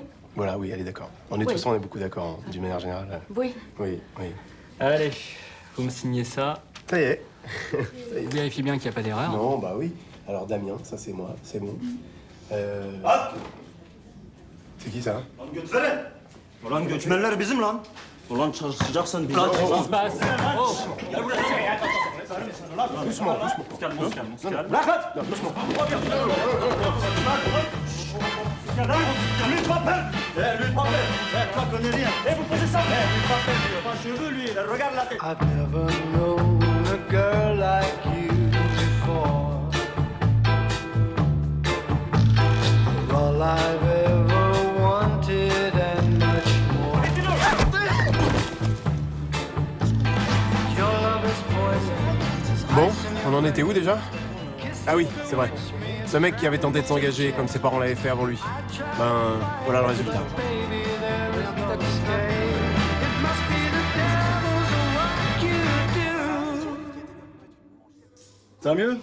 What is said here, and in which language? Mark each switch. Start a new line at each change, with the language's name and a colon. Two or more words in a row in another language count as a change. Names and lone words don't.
French: Voilà, oui, elle est d'accord. On est Oui. tous, on est beaucoup d'accord, d'une manière générale. Oui. Oui, oui. Allez, vous me signez ça. Ça y est. Vous vérifiez bien qu'il n'y a pas d'erreur. Non, bah oui. Alors Damien, ça c'est moi, c'est bon. C'est qui ça?
Turkish: Ulan göçmenler bizim lan. Ulan çalışacaksın bize.
French: Qu'est-ce qui se passe? Oh. Doucement, doucement. Lui de papel. Lui de papel. Toi connais rien. Vous posez ça. Lui de papel. Il a pas cheveux lui. Regarde la tête.
English: I've never known a girl like you before. All I've ever wanted and much more. Your love is poison.
French: Bon, on en était où déjà? Ah oui, c'est vrai. Ce mec qui avait tenté de s'engager comme ses parents l'avaient fait avant lui. Ben, voilà le résultat. Ça va mieux?